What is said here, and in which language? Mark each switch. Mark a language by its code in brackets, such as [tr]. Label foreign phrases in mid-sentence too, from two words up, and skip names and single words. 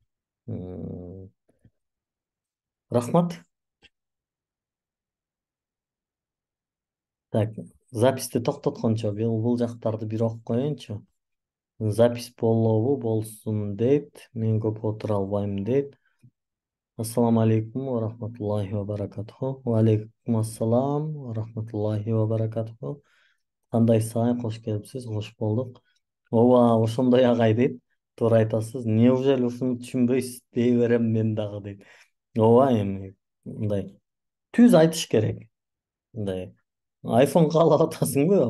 [ky] Рахмат. Так, записти токтоткончо бул жактарды бир окуп коеюнчу. Запись болобу болсун дейт. Мен көп отура албайм дейт. [ar] السلام عليكم ورحمة الله وبركاته. وعليكم السلام ورحمة الله وبركاته. [ky] Кандайсыз агай, кош келипсиз, кош болдук. Ооба, ошондой агай дейт. Туура айтасыз. Неужели ушуну түшүнбөйсүз дей берем мен дагы дейт. Ооба, эми мындай түз айтыш керек. Мындай айфон каалап атасыңбы?